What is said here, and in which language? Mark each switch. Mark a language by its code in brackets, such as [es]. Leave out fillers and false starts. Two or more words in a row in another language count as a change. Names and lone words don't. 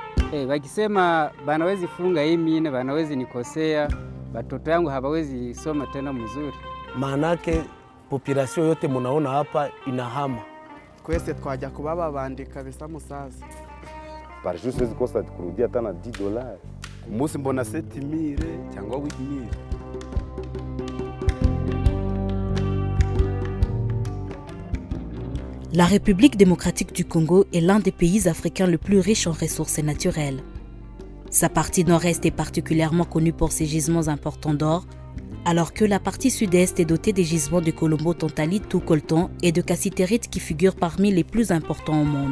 [sw] Wakisema banawezi funga hii mine, banawezi nikosea, watoto yangu hawawezi soma tena mzuri. Maanake population yote munaona hapa inahama. [rn] Kwese twajya kubaba bandika bisa musaza. [fr] Par jour [sw] siwezi kosa kurudia hata na $10. [rn] Umunsi mbona 7,000 cyangwa 8,000. [fr] La République démocratique du Congo est l'un des pays africains le plus riches en ressources naturelles. Sa partie nord-est est particulièrement connue pour ses gisements importants d'or, alors que la partie sud-est est dotée des gisements de colombo-tantalite ou coltan et de cassitérite qui figurent parmi les plus importants au monde.